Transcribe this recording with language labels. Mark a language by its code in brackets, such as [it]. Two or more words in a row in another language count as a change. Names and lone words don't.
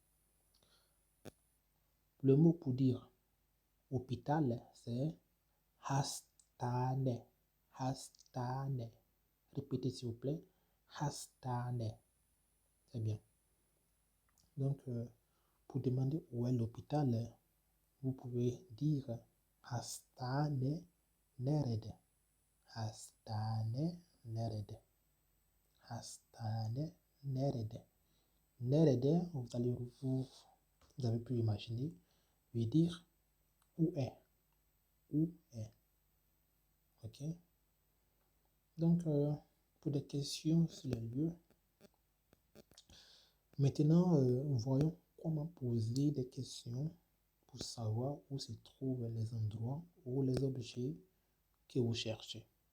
[fr] Le mot pour dire hôpital, c'est hastane. Hastane. Répétez s'il vous plaît. Hastane. C'est bien. Donc, pour demander où est l'hôpital, vous pouvez dire [tr] hastane nerede. Hastane nerede. Hastane nerede. [fr] Nerede, vous avez pu imaginer, veut dire où est. Où est. Ok? Donc, pour des questions sur les lieux, maintenant, voyons comment poser des questions pour savoir où se trouvent les endroits ou les objets que vous cherchez.